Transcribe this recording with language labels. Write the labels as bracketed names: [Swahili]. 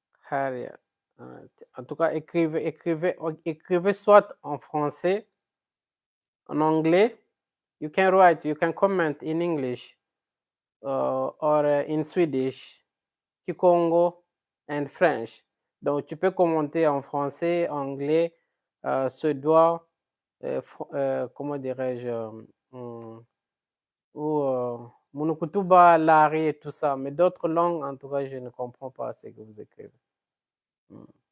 [French] Harry, en tout cas, écrivez soit en français, en anglais. [English] You can comment in English, or in Swedish, Kikongo and French. [French] Donc tu peux commenter en français, anglais, suédois, comment dirais-je, ou Munukutuba, Lari et tout ça. Mais d'autres langues, en tout cas, je ne comprends pas ce que vous écrivez. Mmh.